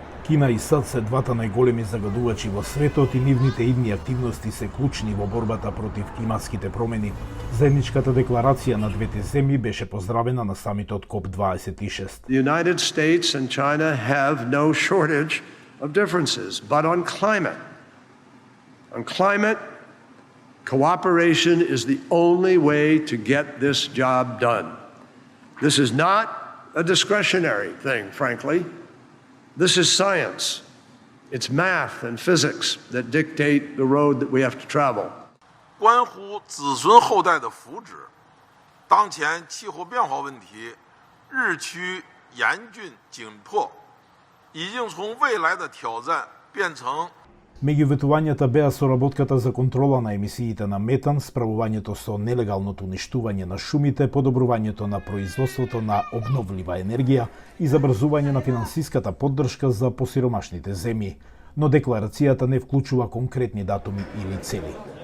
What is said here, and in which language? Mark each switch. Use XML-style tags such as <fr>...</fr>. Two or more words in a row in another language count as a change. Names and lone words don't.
<mk>Кина и САД се двата најголеми загадувачи во светот и нивните идни активности се клучни во борбата против климатските промени. Заедничката декларација на двете земји беше поздравена на самитот КОП26.</mk> <en>The United States and China have no shortage of differences, but on climate, cooperation is the only way to get this job done. This is not a discretionary thing, frankly. This is science. It's math and physics that dictate the road that we have to travel.</en> <zh>关乎子孙后代的福祉，当前气候变化问题日趋严峻紧迫，已经从未来的挑战变成</zh> <mk>Меѓу ветувањата беа соработката за контрола на емисиите на метан, справувањето со нелегалното уништување на шумите, подобрувањето на производството на обновлива енергија и забрзување на финансиската поддршка за посиромашните земји, но декларацијата не вклучува конкретни датуми или цели.</mk>